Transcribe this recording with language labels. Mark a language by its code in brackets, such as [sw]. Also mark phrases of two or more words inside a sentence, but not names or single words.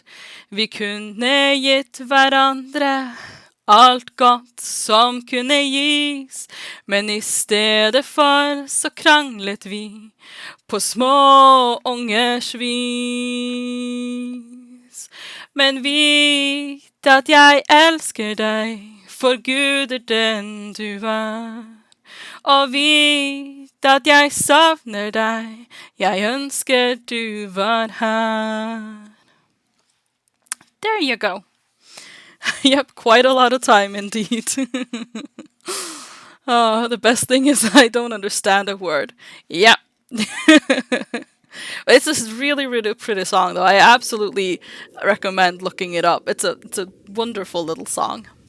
[no] Vi kunne gitt hverandre alt godt som kunne gis, men i stedet for så kranglet vi på små ungers vis. Men vit at jeg elsker deg, for Gud er den du er. Og vit at jeg savner deg, jeg ønsker du var her. [en] There you go. Yep, quite a lot of time indeed. Oh, the best thing is I don't understand a word. Yep. It's this really, really pretty song, though. I absolutely recommend looking it up. It's a wonderful little song.